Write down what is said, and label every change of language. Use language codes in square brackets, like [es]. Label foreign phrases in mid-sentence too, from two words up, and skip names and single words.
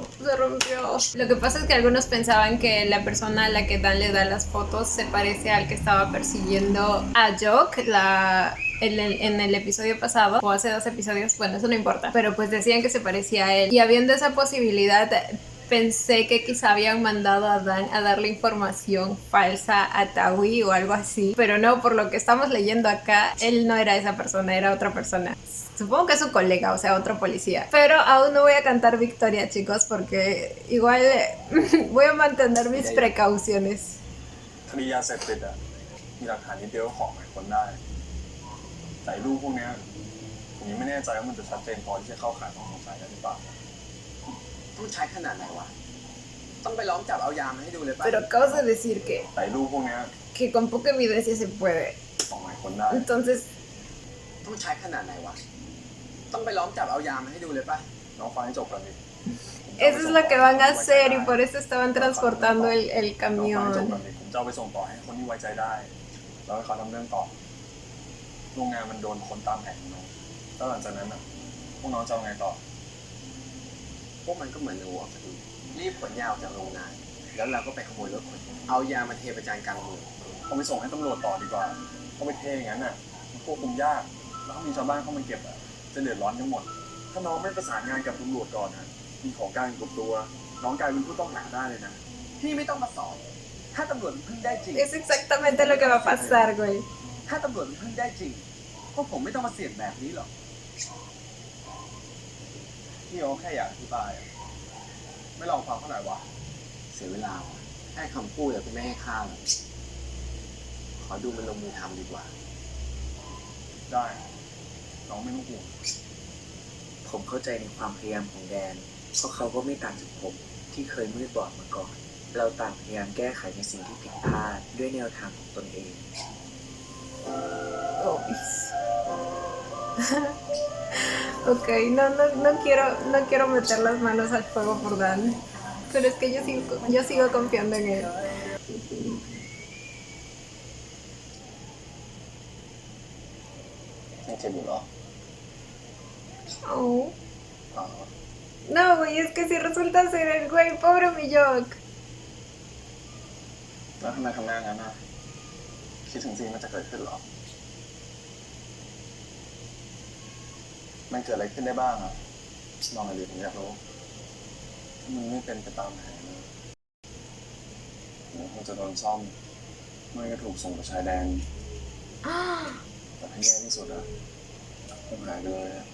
[es] Lo que pasa es que algunos pensaban que la persona a la que Dan le da las fotos se parece al que estaba persiguiendo a Jock, en el episodio pasado, o hace 2 episodios, bueno, eso no importa, pero pues decían que se parecía a él, y habiendo esa posibilidad, pensé que quizá habían mandado a Dan a darle información falsa a Tawi o algo así, pero no, por lo que estamos leyendo acá, él no era esa persona, era otra persona. Supongo que es su colega, o sea, otro policía. Pero aún no voy a cantar victoria, chicos, porque igual voy a mantener mis precauciones. [th] คดียาเสพติดมีหลักฐานนิดเดียวก็ขอหมายค้นได้แต่รูปพวกนี้ผมยังไม่แน่ใจว่ามันจะชัดเจนพอที่จะเข้าข่ายของสงสัยได้หรือเปล่าต้องใช้ขนาดไหนวะต้องไปล้อมจับเอายามาให้ดูเลยป่ะ [es] Pero acabas de decir [th] แต่รูปพวกนี้ [es] que con poca evidencia se puede. [th] ขอหมายค้นได้ [es] Entonces [th] ต้องใช้ขนาดไหนวะต้องไปล้อมจับเอายามาให้ดูเลยป่ะ น้องฟังให้จบก่อนดิ [es] eso es lo que van a hacer y por eso estaban transportando el [th] น้องฟังให้จบ [es] camión. [th] ก่อนดิผมจะเอาไปส่งต่อให้คนที่ไว้ใจได้แล้วให้เขาทำเรื่องต่อโรงงานมันโดนคนตามแผนของน้องแล้วหลังจากนั้นพวกน้องจะเอาไงต่อ พวกมันก็เหมือนหัวพอดีรีบขนยาออกจากโรงงานแล้วเราก็ไปขโมยรถขนเอายามาเทประจานกลางเมือง เอาไปส่งให้ตำรวจต่อดีกว่าเขาไปเทอย่างนั้นมันควบคุมยากแล้วถ้ามีชาวบ้านเข้ามาเก็บจะเดือดร้อนกันหมดถ้าน้องไม่ประสานงานกับตำรวจก่อนมีของกลางอยู่กับตัวน้องกลายเป็นผู้ต้องหาได้เลยนะ พี่ไม่ต้องมาสอนถ้าตำรวจมันพึ่งได้จริง [es] Es exactamente lo que va a pasar, güey. [th] ถ้าตำรวจมันพึ่งได้จริงพวกผมไม่ต้องมาเสี่ยงแบบนี้หรอก พี่เขาแค่อยากอธิบายไม่ลองฟังเขาหน่อยวะ เสียเวลาว่ะแค่คำพูดแต่ไม่ให้ค่าหรอกขอดูมันลงมือทำดีกว่า ได้น้องไม่ต้องห่วง ผมเข้าใจในความพยายามของแดนเพราะเขาก็ไม่ต่างจากผมที่เคยมืดบอดมาก่อน เราต่างพยายามแก้ไขในสิ่งที่ผิดพลาดด้วยแนวทางของตนเอง [es] Ok, no quiero meter las manos al fuego por Dan. Pero es que yo sigo confiando en él. [th] ยังเจ็บอยู่เหรอ Oh. อ๋อ [es] No, güey, es que si resulta ser el güey, pobre mi Jock. [th] แล้วทำไมทำหน้างั้นอ่ะคิดถึงสิ่งมันจะเกิดขึ้นเหรอ มันเกิดอะไรขึ้นได้บ้างอ่ะลองหน่อยดิผมอยากรู้ถ้ามันไม่เป็นไปตามแผนนะเดี๋ยวคงจะโดนซ่อมไม่ก็ถูกส่งไปชายแดน แต่ถ้าแย่ที่สุดอ่ะคงหายไปเลยอะ